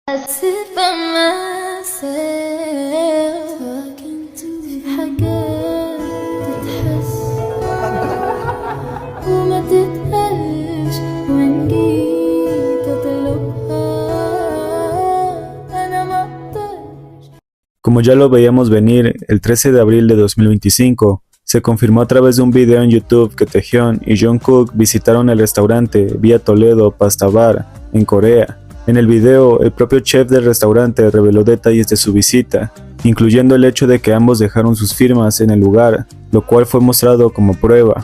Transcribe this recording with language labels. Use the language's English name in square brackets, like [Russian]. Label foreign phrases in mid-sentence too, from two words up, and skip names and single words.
[English] sit by myself talking to [Arabic] في حاجات تتحس وما تتقالش وإن جيت أطلبها أنا ما أقدرش. [Spanish] Como ya lo veíamos venir, el 13 de abril de 2025, se confirmó a través de un video en YouTube que Taehyun y Jungkook visitaron el restaurante Vía Toledo Pasta Bar, en Corea. En el video, el propio chef del restaurante reveló detalles de su visita, incluyendo el hecho de que ambos dejaron sus firmas en el lugar, lo cual fue mostrado como prueba.